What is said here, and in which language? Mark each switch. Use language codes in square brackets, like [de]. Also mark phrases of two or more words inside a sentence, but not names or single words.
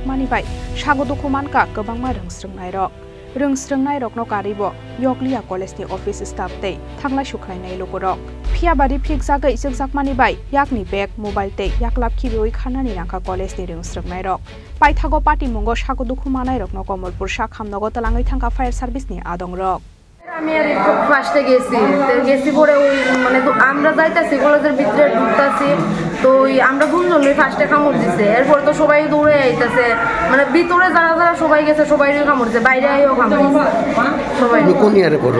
[trp] mani bai Sagodukuman ka gobangma Rungsrungnai rok no karibo Yoklia College ni office staff te Thangla Shukhrani lokodok Pia bari phik jagai isekjak mani bai yakni bag mobile te yaklap khiboi khanani rangka college ni Rungsrungnai rok paithago party mungo Sagodukumanai rok no Komolpur shakham nogo talangai thangka fire service ni adong rok [bn] আমি আর ফার্স্টে গেছি পরে ওই মানে তো আমরা যাইতাছি কলেজের ভিতরে ঢুকতাছি তো আমরা দুজন ওই ফার্স্টে কামড় দিছে এরপর তো সবাই দৌড়ে আইতাছে মানে ভিতরে যারা সবাই গেছে সবাইরই কামড় দিছে বাইরে আইও কামড় দিছে সবাই তুমি কোন ইয়ারে পড়ো